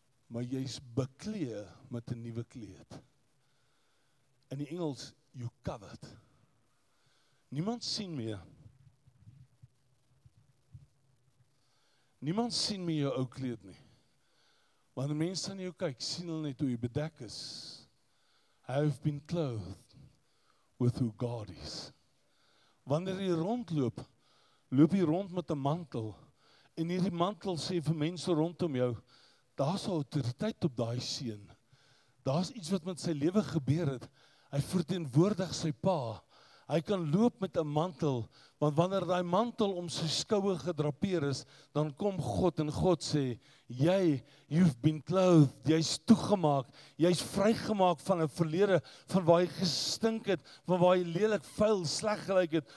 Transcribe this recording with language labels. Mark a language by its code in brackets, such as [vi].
[af] Maar jy's beklee met 'n nuwe kleed. In die Engels, [en] you covered. [af] Niemand sien meer. Niemand sien meer jou ou kleed nie. Wanneer mense aan jou kyk, sien hulle net hoe jy bedek is. [en] I have been clothed with who God is. [af] Wanneer jy rondloop, loop jy rond met 'n mantel. En hierdie mantel sê vir mense rondom jou, daar's autoriteit op daai seun. Daar's iets wat met sy lewe gebeur het. Hy verteenwoordig sy pa. Hy kan loop met 'n mantel, want wanneer daai mantel om sy skoue gedrapeer is, dan kom God en God sê, [en] you've been clothed, [af] jy's toegemaak, jy's vrygemaak van 'n verlede, van waar jy gestink het, van waar jy lelik, vuil, sleg gelyk het.